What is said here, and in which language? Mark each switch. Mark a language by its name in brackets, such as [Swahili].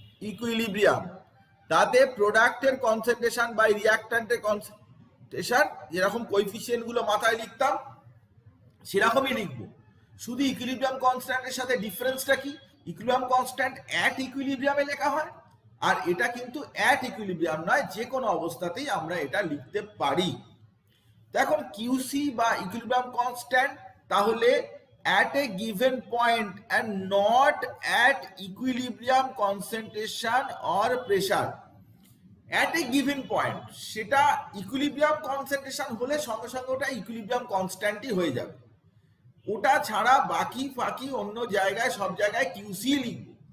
[Bangla] Equilibrium তাতে প্রোডাক্টের concentration by রিয়াক্ট্যান্টের concentration যেরকম কোএফিসিয়েন্ট গুলো মাথায় লিখতাম সেরকমই লিখবো, শুধু ইকুইলিব্রিয়াম কনস্ট্যান্টের সাথে ডিফারেন্সটা কি, ইকুইলিব্রিয়াম কনস্ট্যান্ট অ্যাট ইকুইলিব্রিয়ামে লেখা হয় আর এটা কিন্তু অ্যাট ইকুইলিব্রিয়াম নয়, যে কোনো অবস্থাতেই আমরা এটা লিখতে পারি। এখন কিউসি বা ইকুইলিব্রিয়াম কনস্ট্যান্ট তাহলে [English] at a given point and not at equilibrium concentration or pressure. At a given point [Bangla] সেটা ইকুইলিব্রিয়াম কনসেন্ট্রেশন হলে সঙ্গে সঙ্গে ওটা ইকুইলিব্রিয়াম কনস্ট্যান্টই হয়ে যাবে, ওটা ছাড়া বাকি ফাঁকি অন্য জায়গায় সব জায়গায় কিউসি লিখবো।